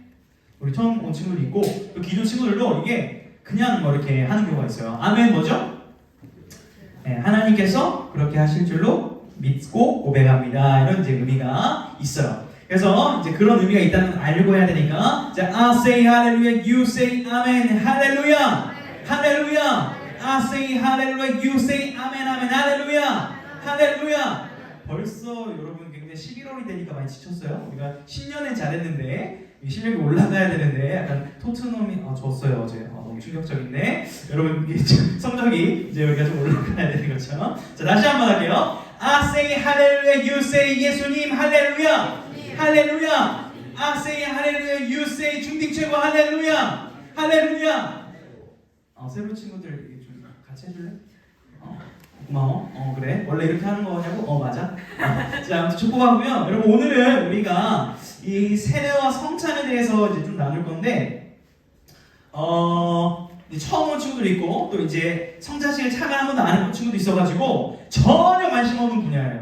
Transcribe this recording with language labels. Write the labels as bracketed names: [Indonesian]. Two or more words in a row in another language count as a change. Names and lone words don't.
[Korean] 우리 처음 온 친구도 있고 또 기존 친구들도 이게 그냥 뭐 이렇게 하는 경우가 있어요. 아멘 뭐죠? 네, 하나님께서 그렇게 하실 줄로 믿고 고백합니다. 이런 이제 의미가 있어요. 그래서 이제 그런 의미가 있다는 걸 알고 해야 되니까 자, [English] I say hallelujah, you say amen, [Korean] 할렐루야, 할렐루야. [English] I say hallelujah, you say amen, amen, [Korean] 할렐루야, 할렐루야. 벌써 여러분 굉장히 11월이 되니까 많이 지쳤어요. 우리가 10년은 잘했는데 실력이 올라가야 되는데 약간 토트넘이 졌어요 어제. 너무 충격적인데 여러분 이게 성적이 이제 여기가 좀 올라가야 되는 것처럼. 자 다시 한번 할게요. [English] I say hallelujah, you say [Korean] 예수님 할렐루야, 할렐루야. [English] I say hallelujah, you say [Korean] 중딩 최고 할렐루야, 할렐루야. 새로운 친구들 좀 같이 해줄래? 고마워. 그래. 원래 이렇게 하는 거냐고? 맞아. 자, 아무튼 축복하고요. 여러분 오늘은 우리가 이 세례와 성찬에 대해서 이제 좀 나눌 건데, 이제 처음 온 친구도 있고 또 이제 성찬식을 참여한 번도 안 해본 친구도 있어가지고 전혀 관심 없는 분야예요.